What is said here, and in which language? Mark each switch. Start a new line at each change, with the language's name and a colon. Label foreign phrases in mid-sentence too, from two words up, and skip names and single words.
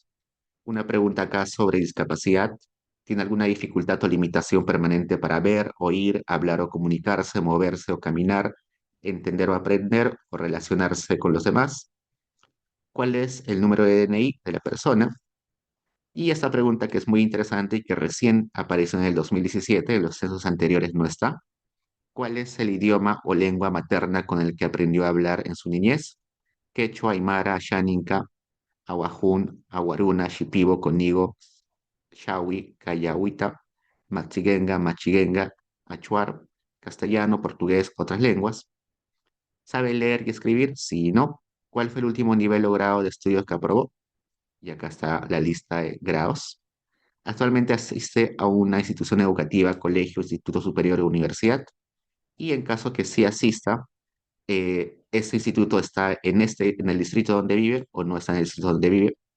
Spanish: Una pregunta acá sobre discapacidad. ¿Tiene alguna dificultad o limitación permanente para ver, oír, hablar o comunicarse, moverse o caminar, entender o aprender o relacionarse con los demás? ¿Cuál es el número de DNI de la persona? Y esta pregunta que es muy interesante y que recién apareció en el 2017, en los censos anteriores no está. ¿Cuál es el idioma o lengua materna con el que aprendió a hablar en su niñez? Quechua, Aymara, Xaninca, Awajún, Aguaruna, Shipibo, Conigo, Shawi, Cayahuita, Machiguenga, Achuar, castellano, portugués, otras lenguas. ¿Sabe leer y escribir? Sí y no. ¿Cuál fue el último nivel o grado de estudios que aprobó? Y acá está la lista de grados. Actualmente asiste a una institución educativa, colegio, instituto superior o universidad. Y en caso que sí asista, ¿este instituto está en el distrito donde vive o no está en el distrito donde vive?